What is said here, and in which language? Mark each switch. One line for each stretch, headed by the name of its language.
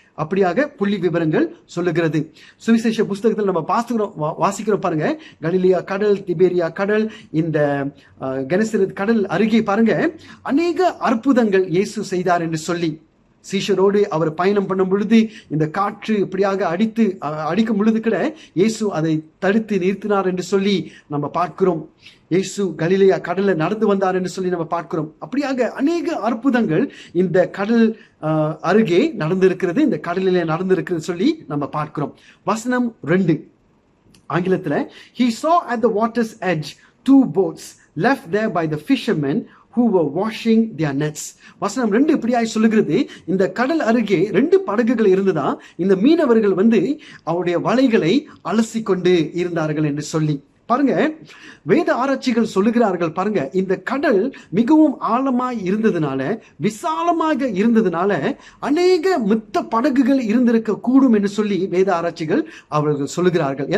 Tamil: அப்படியாக புள்ளி விவரங்கள் சொல்லுகிறது. சுவிசேஷ புஸ்தகத்தில் நம்ம வாசிக்கிறோம் பாருங்க, கலிலியா கடல், திபேரியா கடல், இந்த கெனசரேத் கடல் அருகே பாருங்க அநேக அற்புதங்கள் இயேசு செய்தார் என்று சொல்லி, சீஷரோடு அவர் பயணம் பண்ணும் பொழுது இந்த காற்று இப்படியாக அடிக்கும் பொழுது கூட இயேசு அதை தடுத்து நிறுத்தினார் என்று சொல்லி நம்ம பார்க்கிறோம். இயேசு கலிலேயா கடல்ல நடந்து வந்தார் என்று சொல்லி நம்ம பார்க்கிறோம். அப்படியாக அநேக அற்புதங்கள் இந்த கடல் அருகே நடந்திருக்கிறது, இந்த கடலிலே நடந்திருக்கிறது சொல்லி நம்ம பார்க்கிறோம். வசனம் 2 ஆங்கிலத்துல,
English: he saw at the water's edge 2 boats left there by the fishermen who were washing their nets.
Tamil: வசனம் 2 இப்படியாய் சொல்லுகிறது, இந்த கடல் அருகே 2 படகுகள் இருந்ததா, இந்த மீனவர்கள் அவருடைய வலைகளை அலசி கொண்டு இருந்தார்கள் என்று சொல்லி. பாருங்க, வேத ஆராய்ச்சிகள் சொல்லுகிறார்கள் பாருங்க, இந்த கடல் மிகவும் ஆழமாய் இருந்ததுனால, விசாலமாக இருந்ததுனால அநேக மித்த படகுகள் இருந்திருக்க கூடும் என்று சொல்லி வேத ஆராய்ச்சிகள் அவர்கள் சொல்லுகிறார்கள்.